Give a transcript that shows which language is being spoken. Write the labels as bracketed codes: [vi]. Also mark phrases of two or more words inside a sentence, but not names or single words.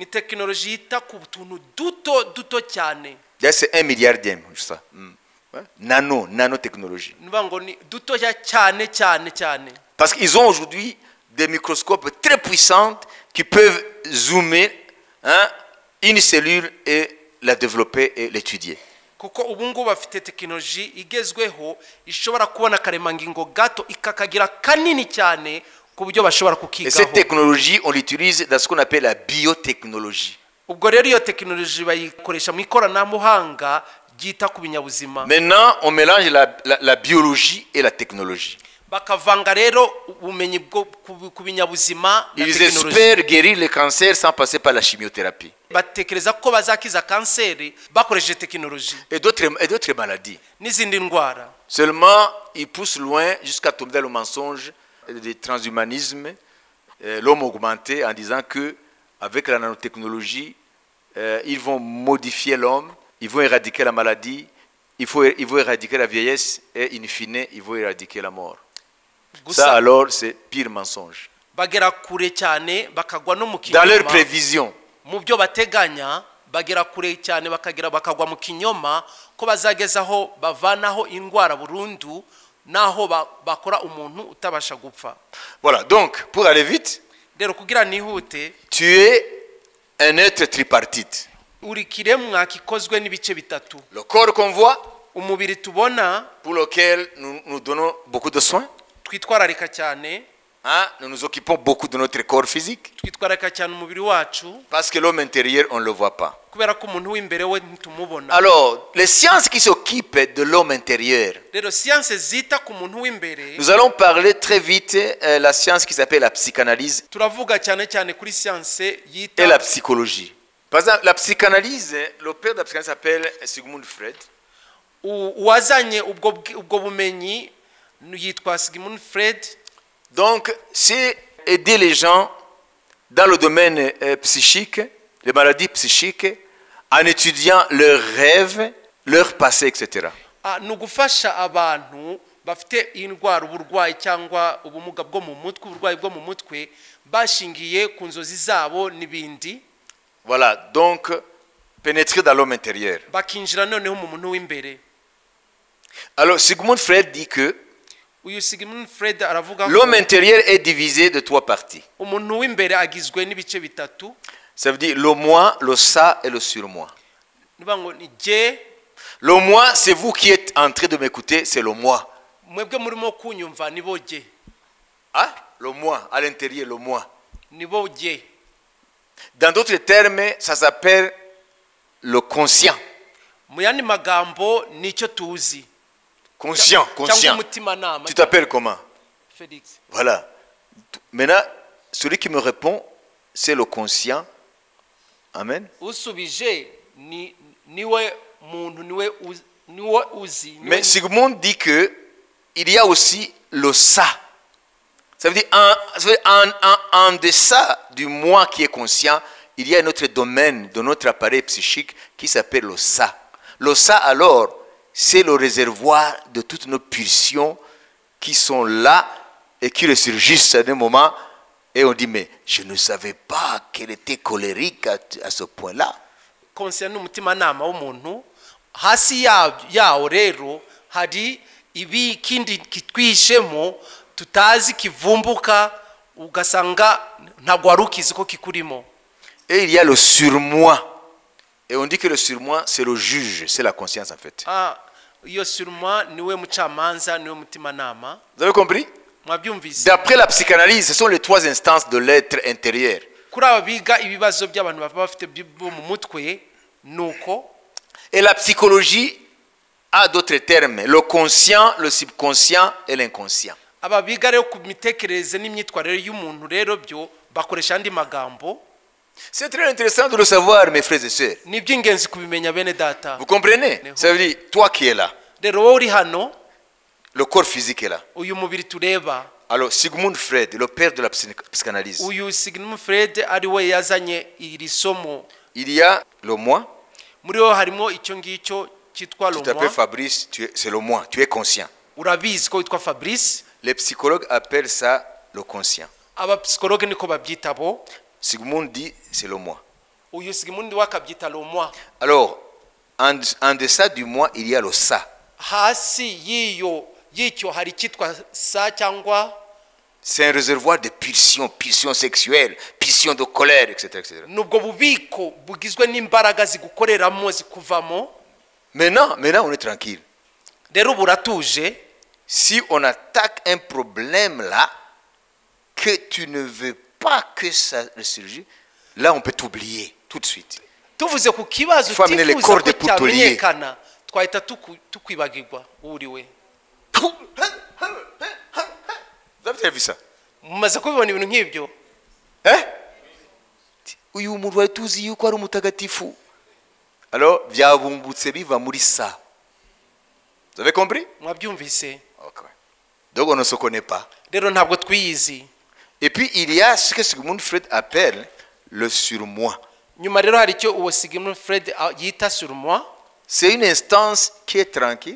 [fr] C'est 1 milliardième, ça. Nanotechnologie. Parce qu'ils ont aujourd'hui des microscopes très puissants qui peuvent zoomer, hein, une cellule et la développer et l'étudier. [rw] kuko ubu ngubu bafite tekinoloji igezweho ishobora kubona akaremangingo gato ikakagira kanini cyane ku buryo bashobora [fr] Et cette [rw] kukigaho. [fr] technologie, on l'utilise dans ce qu'on appelle la biotechnologie. [rw] Ubwo rero iyo tekinoloji bayikoresha mu ikoranabuhanga ryita ku binyabuzima. [fr] Maintenant, on mélange la biologie et la technologie. [rw] Bakavanga rero ubumenyi bwo ku binyabuzima na [fr] Ils [rw] tekinoloji. [fr] espèrent guérir le cancer sans passer par la chimiothérapie [rw] Batekereza ko bazakiza kanseri bakoresheje tekinoloji [fr] et d'autres maladies. [rw] n'izindi ndwara. [fr] Seulement, ils poussent loin jusqu'à tomber dans le mensonge du transhumanisme, l'homme augmenté, en disant que avec la nanotechnologie, ils vont modifier l'homme, ils vont éradiquer la maladie, ils vont éradiquer la vieillesse et in fine, ils vont éradiquer la mort. Ça alors, c'est pire mensonge. [rw] Bagera kure cyane bakagwa no mu [fr] Dans leurs [rw] kinyoma. [fr] prévisions, [rw] Mu byo bateganya bagera kure cyane bakagwa mu kinyoma ko bazagezaho bavanaho indwara burundu naho bakora umuntu utabasha gupfa. [fr] voilà, donc, pour aller vite, [rw] Rero kugira nihute, [fr] tu es un être tripartite. [rw] uri kiremwa kikozwe n'ibice bitatu. [fr] Le corps qu'on voit, [rw] Umubiri tubona [fr] pour lequel nous donnons beaucoup de soins. [rw] twitwararika cyane, [fr] Hein, nous nous occupons beaucoup de notre corps physique [rw] twitwararika cyane umubiri wacu [fr] parce que l'homme intérieur, on ne le voit pas. [rw] kubera ko umuntu w'imbere we ntumubona. [fr] Alors, les sciences qui s'occupent de l'homme intérieur, [rw] Rero siyanse zita ku muntu w'imbere, [fr] nous allons parler très vite la science qui s'appelle la psychanalyse [rw] turavuga cyane cyane kuri siyanse [fr] et [rw] yita [fr] la psychologie. Par exemple, la psychanalyse, le père de la psychanalyse s'appelle Sigmund Freud. [rw] uwazanye ubwo bumenyi yitwa Sigmund Freud. [fr] Donc, c'est aider les gens dans le domaine psychique, les maladies psychiques, en étudiant leurs rêves, leur passé, etc. [rw] Ni ugufasha abantu bafite indwara, uburwayi cyangwa ubumuga bwo mu mutwe, uburwayi bwo mu mutwe bashingiye ku nzozi zabo n'ibindi. [fr] Voilà, donc, pénétrer dans l'homme intérieur. [rw] Bakinjira noneho mu muntu w'imbere. [fr] Alors, Sigmund Freud dit que [rw] Uyu Sigmund Freud aravuga ko [fr] l'homme intérieur est divisé de 3 parties. [rw] umuntu w'imbere agizwe n'ibice bitatu. [fr] Ça veut dire le moi, le ça et le surmoi. [rw] Niba ngo ni je, [fr] Le moi, c'est vous qui êtes en train de m'écouter, c'est le moi. [rw] mwebwe murimo kunyumva nibo je, [fr] Ah, le moi, à l'intérieur, le moi. [rw] nibo je. [fr] Dans d'autres termes, ça s'appelle le conscient. [rw] Mu yandi magambo nicyo tuzi. [fr] Conscient, [rw] Cyangwa [fr] conscient. [rw] umutimanama. [fr] Tu t'appelles comment? Felix. Voilà. Maintenant, celui qui me répond, c'est le conscient. Amen. [rw] Usubije niwe muntu niwe uzi. [fr] Mais Sigmund dit que il y a aussi le ça. Ça veut dire en deçà du moi qui est conscient, il y a un autre domaine de notre appareil psychique qui s'appelle le ça. Le ça alors, c'est le réservoir de toutes nos pulsions qui sont là et qui ressurgissent à un moment et on dit mais je ne savais pas qu'elle était colérique à ce point-là. [rw] Conscient n'umutimanama w'umuntu, hasi yawo rero hari ibi kindi kitwishemo tutazi kivumbuka ugasanga ntabwo warukizi ko kikurimo. [fr] Et il y a le surmoi. Et on dit que le surmoi, c'est le juge, c'est la conscience en fait. [rw] Iyo surma niwe mucamanza niwe mutimanama. [fr] Vous avez compris? [rw] Mwabyumvise? [fr] D'après la psychanalyse, ce sont les 3 instances de l'être intérieur. [rw] Kuri aba biga ibibazo by'abantu baba bafite bo mu mutwe nuko. [fr] Et la psychologie a d'autres termes, le conscient, le subconscient et l'inconscient. [rw] Aba biga rero ku mitekerereze n'imyitwarire y'umuntu rero byo bakoresha andi magambo. [fr] C'est très intéressant de le savoir, mes frères et sœurs. [rw] Ni by'ingenzi kubimenya bene data. [fr] Vous comprenez? Ça veut dire, toi qui es là, [rw] Rero wowe uri hano, [fr] le corps physique est là. [rw] uyu mubiri tureba. [fr] Alors, Sigmund Freud, le père de la psychanalyse, [rw] Uyu Sigmund Freud ari we yazanye iri somo. [fr] il y a le moi. [rw] Muri ho harimo icyo ngicyo cyitwa [fr] Tu t'appelles [rw] Lomwa. [fr] Fabrice, c'est le moi, tu es conscient. [rw] Urabizi ko witwa Fabrice. [fr] Les psychologues appellent ça le conscient. [rw] Aba psychologue niko babyita bo. [fr] Sigmund dit c'est le moi. [rw] Uyu Sigmund wakabyita Lomwa. [fr] Alors, en deçà du moi, il y a le ça. [rw] Hasi y'icyo hari cyitwa sa cyangwa [fr] C'est un réservoir de pulsions, pulsions sexuelles, pulsions de colère, etc. etc. [rw] nubwo bubiko bugizwe n'imbaraga zigukoreramo zikuvamo. [fr] Maintenant, on est tranquille. [rw] rero ubu uratuje. [fr] Si on attaque un problème là, que tu ne veux pas que ça ressurgisse, là on peut t'oublier tout de suite. [rw] tuvuze ku kibazo [fr] Faut amener les [rw] utifuza [fr] cordes [rw] ko [fr] pour te lier. [rw] cyamenyekana twahita tukwibagirwa uriwe. [fr] Vous avez vu ça? [rw] mumaze kubibona ibintu nk'ibyo? Uyu muntu wari tuzi yuko ari umutagatifu. Alors byabumbutse biva muri ça. [fr] Vous avez compris? [rw] mwabyumvise? Okay. [fr] Donc on ne se connaît pas. [rw] rero ntabwo twiyizi. [fr] Et puis il y a ce que Sigmund Freud appelle le surmoi. [rw] nyuma rero hari icyo uwo Sigmund Freud yita surmoi. [fr] C'est une instance qui est tranquille,